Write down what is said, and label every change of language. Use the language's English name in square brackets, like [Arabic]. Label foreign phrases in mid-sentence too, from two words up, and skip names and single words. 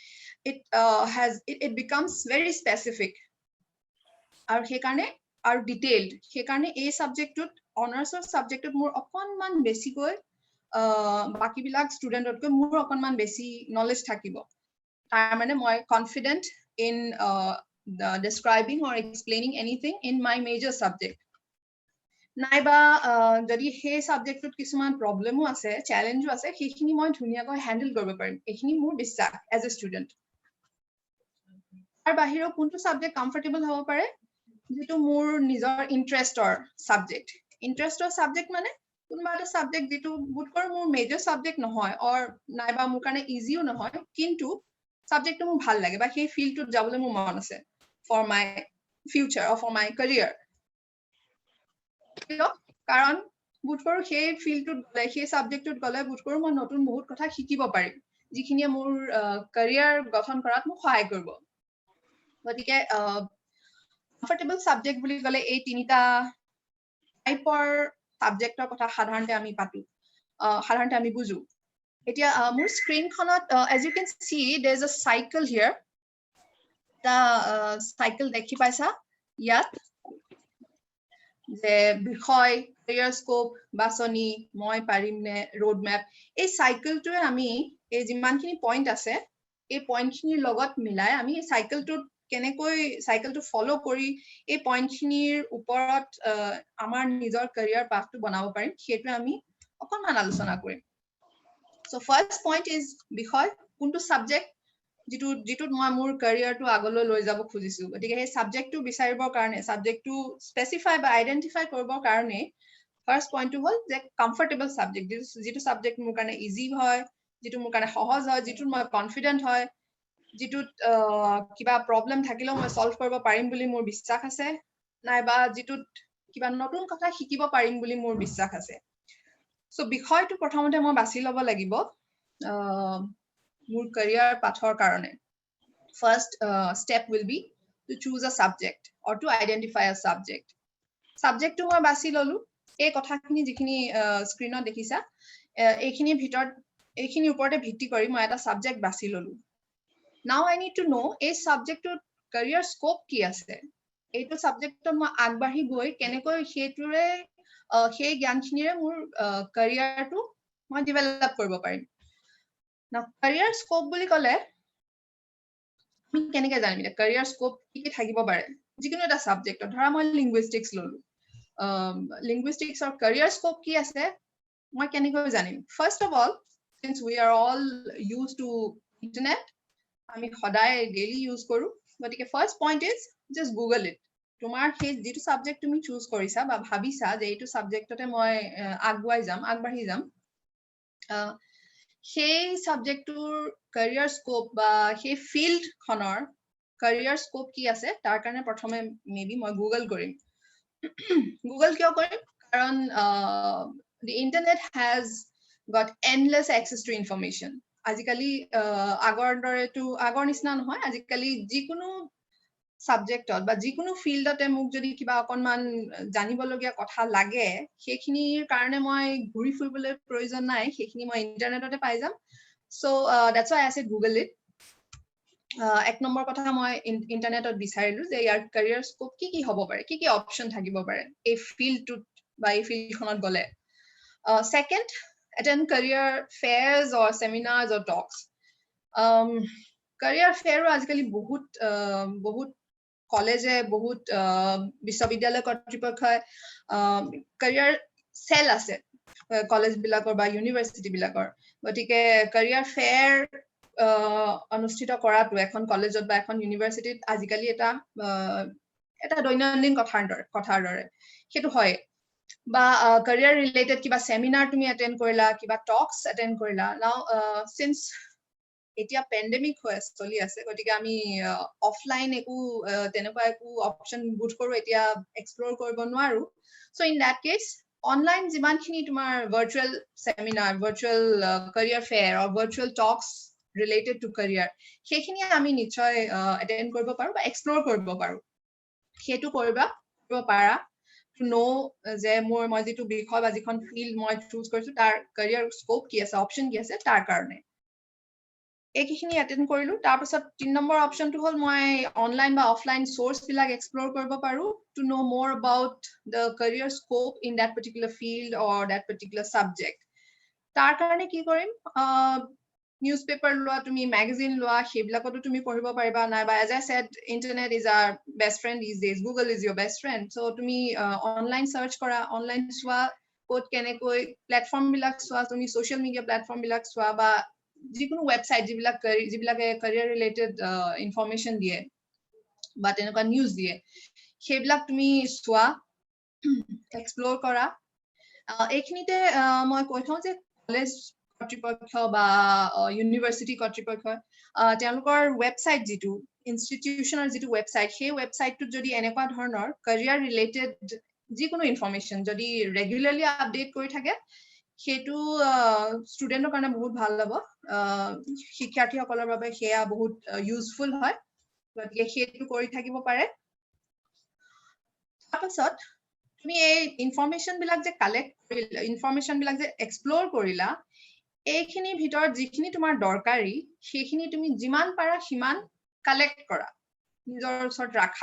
[English] it becomes very specific [Assamese] আৰু সেইকাৰণে আৰু ডিটেইলড, সেইকাৰণে এই সাবজেক্টটোত অনাৰ্ছৰ সাবজেক্টত মোৰ অকনমান বেছিকৈ বাকিবিলাক ষ্টুডেণ্টতকৈ মোৰ অকনমান বেছি নলেজ থাকিব। তাৰ মানে মই [English] confident in describing or explaining anything in my major subject. [Assamese] নাইবা যদি সেই সাবজেক্টটোত কিছুমান প্ৰবলেমো আছে, চেলেঞ্জো আছে, সেইখিনি মই ধুনীয়াকৈ হ্যান্ডেল কৰিব পাৰিম, এইখিনি মোৰ বিশ্বাস [English] as a student. [Assamese] তাৰ বাহিৰেও কোনটো সাবজেক্ট কমফৰ্টেবল হ'ব পাৰে, যিটো মোৰ নিজৰ ইন্টাৰেষ্টৰ সাবজেক্ট। ইন্টাৰেষ্টৰ সাবজেক্ট মানে কোনোবা এটা সাবজেক্ট যিটো বোধকৰো মোৰ [English] major subject [Assamese] নহয়, অৰ নাইবা মোৰ কাৰণে ইজিও নহয়, কিন্তু সাবজেক্টটো মোৰ ভাল লাগে বা সেই ফিল্ডটোত যাবলৈ মোৰ মন আছে [English] for my future or for my career. [Assamese] কাৰণ বোধকৰো সেই ফিল্ডটোত গ'লে, সেই সাবজেক্টটোত গ'লে বোধকৰো মই নতুন বহুত কথা শিকিব পাৰিম, যিখিনিয়ে মোৰ কেৰিয়াৰ গঠন কৰাত মোক সহায় কৰিব। গতিকে [English] comfortable subject [Assamese] বুলি ক'লে এই তিনিটা টাইপৰ সাবজেক্টৰ কথা সাধাৰণতে আমি পাতো, সাধাৰণতে আমি বুজো। এতিয়া মোৰ স্ক্ৰীনখনত [English] as you can see there is a cycle here, [Assamese] এটা সাইকেল দেখি পাইছা ইয়াত, যে বিষয়, [English] career scope, [Assamese] বাছনি, মই পাৰিম নে, [English] road map. [Assamese] এই সাইকেলটোৱে আমি এই যিমানখিনি পইণ্ট আছে এই পইণ্টখিনিৰ লগত মিলাই আমি এই সাইকেলটোত কেনেকৈ সাইকেলটো ফলো কৰি এই পইণ্টখিনিৰ ওপৰত আমাৰ নিজৰ কেৰিয়াৰ পাথটো বনাব পাৰিম, সেইটোৱে আমি অকনমান আলোচনা কৰিম। [English] So first point is [Assamese] বিষয়, কোনটো সাবজেক্ট যিটোত মই মোৰ কেৰিয়াৰটো আগলৈ লৈ যাব খুজিছো। গতিকে সেই সাবজেক্টটো বিচাৰিবৰ কাৰণে, সাবজেক্টটো স্পেচিফাই বা আইডেন্টিফাই কৰিবৰ কাৰণে ফাৰ্ষ্ট পইণ্টটো হ'ল যে [English] comfortable subject, [Assamese] যিটো ছাবজেক্ট মোৰ কাৰণে ইজি হয়, যিটো মোৰ কাৰণে সহজ হয়, যিটোত মই কনফিডেণ্ট হয়, যিটোত কিবা প্ৰব্লেম থাকিলেও মই সলভ কৰিব পাৰিম বুলি মোৰ বিশ্বাস আছে, নাইবা যিটোত কিবা নতুন কথা শিকিব পাৰিম বুলি মোৰ বিশ্বাস আছে। চ' বিষয়টো প্ৰথমতে মই বাছি ল'ব লাগিব মোৰ [English] career pathৰ [Assamese] কাৰণে। [English] First step will be to choose a subject or to identify a subject. Subject to [Assamese] মই বাছি ললো, এই কথাখিনি যিখিনি স্ক্ৰিনত দেখিছা এইখিনিৰ ভিতৰত এইখিনিৰ ওপৰতে ভিত্তি কৰি মই এটা সাবজেক্ট বাছি ললো। [English] Now I need to know [Assamese] এই সাবজেক্টৰ [English] career scope [Assamese] কি আছে, এইটো সাবজেক্টত মই আগবাঢ়ি গৈ কেনেকৈ সেইটোৰে সেই জ্ঞানখিনিৰে মোৰ careerটো মই ডেভেলপ কৰিব পাৰিম। [English] Now career scope [Assamese] বুলি ক'লে আমি কেনেকৈ জানিম এতিয়া [English] career scope [Assamese] কি কি থাকিব পাৰে? যিকোনো এটা সাবজেক্টত ধৰা মই linguistics ললো, [English] linguistics or career scope [Assamese] কি আছে মই কেনেকৈ জানিম? [English] First of all, since we are all used to internet, [Assamese] আমি সদায় [English] daily use [Assamese] কৰো, গতিকে [English] first point is just google it. [Assamese] তোমাৰ সেই যিটো সাবজেক্ট তুমি চুজ কৰিছা বা ভাবিছা যে এইটো সাবজেক্টতে মই আগবাঢ়ি যাম, সেই সাবজেক্টটোৰ [English] career scope [Assamese] বা সেই ফিল্ড খনৰ [English] career scope [Assamese] কি আছে তাৰ কাৰণে প্ৰথমে মেবি মই গুগল কৰিম। গুগল কিয় কৰিম? [English] কাৰণ the internet has got endless access to information. [Assamese] আজিকালি আগৰ নিচিনা নহয়, আজিকালি যিকোনো সাবজেক্টত বা যিকোনো ফিল্ডতে মোক যদি কিবা অকনমান জানিবলগীয়া কথা লাগে সেইখিনিৰ কাৰণে মই ঘূৰি ফুৰিবলৈ প্ৰয়োজন নাই, সেইখিনি মই ইন্টাৰনেটতে পাই যাম। [English] So that's why I said Google it. [Assamese] এক নম্বৰ কথা মই ইন্টাৰনেটত বিচাৰিলো যে ইয়াৰ [English] career scope [Assamese] কি কি হ'ব পাৰে, কি কি অপচন থাকিব পাৰে এই ফিল্ডটোত বা এই ফিল্ডখনত গ'লে। [English] Second, attend career fairs or seminars or talks. Career fair [Assamese] আজিকালি বহুত কলেজে বহুত বিশ্ববিদ্যালয় কৰ্তৃপক্ষই [English] career cell [Assamese] আছে কলেজ বিলাকৰ বা ইউনিভাৰ্চিটি বিলাকৰ, গতিকে [English] career fair [Assamese] অনুষ্ঠিত কৰাটো এখন কলেজত বা এখন ইউনিভাৰ্চিটিত আজিকালি এটা দৈনন্দিন কথাৰ দৰে সেইটো হয়। বা [English] career related [Assamese] কিবা seminar তুমি attend কৰিলা, কিবা talks attend কৰিলা। [English] Now since [Assamese] এতিয়া pandemic চলি আছে, গতিকে আমি অফলাইন তেনেকুৱা একো অপচন বুট কৰো এতিয়া এক্সপ্লোৰ কৰিব নোৱাৰো। [English] So in that case online [Assamese] যিমানখিনি তোমাৰ [English] virtual seminar, virtual career fair or virtual talks related to career [Assamese] সেইখিনি আমি নিশ্চয় [English] attend [Assamese] কৰিব পাৰো বা এক্সপ্লোৰ কৰিব পাৰো। সেইটো কৰিব পাৰা [English] to know [Assamese] যে মই যিটো বিষয় বা যিখন ফিল্ড মই চুজ কৰিছো তাৰ [English] career scope [Assamese] কি আছে, অপচন কি আছে তাৰ কাৰণে এইখিনি attend কৰিলো। তাৰপিছত 3 নম্বৰ অপচনটো হ'ল মই অনলাইন বা অফলাইন সোৰ্স বিলাক এক্সপ্লোৰ কৰিব পাৰো [English] to know more about the career scope in that particular field or that particular subject. [Assamese] তাৰ কাৰণে কি কৰিম? নিউজপেপাৰ লোৱা, তুমি মেগাজিন লোৱা, সেইবিলাকতো তুমি পঢ়িব পাৰিবা, নাইবা [English] as I said internet is our best friend these days, Google is your best friend. [Assamese] So তুমি অনলাইন সাৰ্চ কৰা, অনলাইন চোৱা ক'ত কেনেকৈ প্লেটফৰ্ম বিলাক চোৱা, তুমি [English] social media platform [Assamese] বিলাক চোৱা বা যিকোনো ৱেবসাইট যিবিলাকে [English] career related information [Assamese] দিয়ে বা তেনেকুৱা নিউজ দিয়ে সেইবিলাক তুমি চোৱা, এক্সপ্লোৰ কৰা। এইখিনিতে মই কৈ থওঁ যে কলেজ কৰ্তৃপক্ষ বা ইউনিভাৰ্চিটি কৰ্তৃপক্ষ তেওঁলোকৰ ৱেবসাইট যিটো ইনষ্টিটিউচনৰ যিটো ৱেবসাইট সেই ৱেবসাইটটোত যদি এনেকুৱা ধৰণৰ [English] career related যিকোনো ইনফৰমেশন [Assamese] যদি ৰেগুলাৰলি আপডেট কৰি থাকে সেইটো ষ্টুডেন্টৰ কাৰণে বহুত ভাল হ'ব, শিক্ষাৰ্থীসকলৰ বাবে সেয়া বহুত ইউজফুল হয়, গতিকে সেইটো কৰি থাকিব পাৰে। তাৰপিছত তুমি এই ইনফৰমেশন বিলাক যে কালেক্ট কৰিলা, ইনফৰমেশন বিলাক যে এক্সপ্লোৰ কৰিলা, এইখিনিৰ ভিতৰত যিখিনি তোমাৰ দৰকাৰী সেইখিনি তুমি যিমান পাৰা সিমান কালেক্ট কৰা, নিজৰ ওচৰত ৰাখা।